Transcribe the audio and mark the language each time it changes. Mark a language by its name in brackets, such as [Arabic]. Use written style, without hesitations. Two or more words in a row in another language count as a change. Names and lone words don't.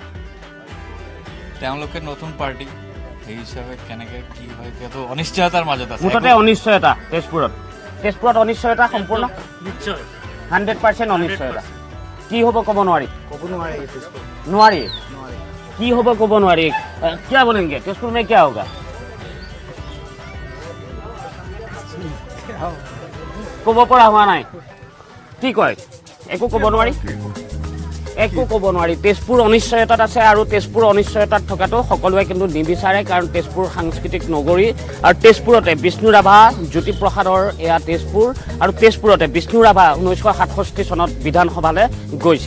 [Assamese] তেওঁলোকে নতুন পাৰ্টি, সেই হিচাপে কেনেকে কি হয় এতিয়াতো অনিশ্চয়তাৰ মাজত আছে। মুঠতে অনিশ্চয়তা তেজপুৰত অনিশ্চয়তা সম্পূৰ্ণ, নিশ্চয় 100% অনিশ্চয়তা। কি হ'ব ক'ব নোৱাৰি, নোৱাৰি কি হ'ব ক'ব নোৱাৰি। [Hindi] क्या बोलेंगे तेजपुर में क्या होगा? [Assamese] ক'ব পৰা হোৱা নাই, কি কয়? একো ক'ব নোৱাৰি, একো ক'ব নোৱাৰি। তেজপুৰ অনিশ্চয়তাত আছে, আৰু তেজপুৰ অনিশ্চয়তাত থকাটো সকলোৱে কিন্তু নিবিচাৰে, কাৰণ তেজপুৰ সাংস্কৃতিক নগৰী, আৰু তেজপুৰতে বিষ্ণু ৰাভা জ্যোতিপ্ৰসাদৰ এয়া তেজপুৰ, আৰু তেজপুৰতে বিষ্ণু ৰাভা 1967 চনত বিধানসভালৈ গৈছিল।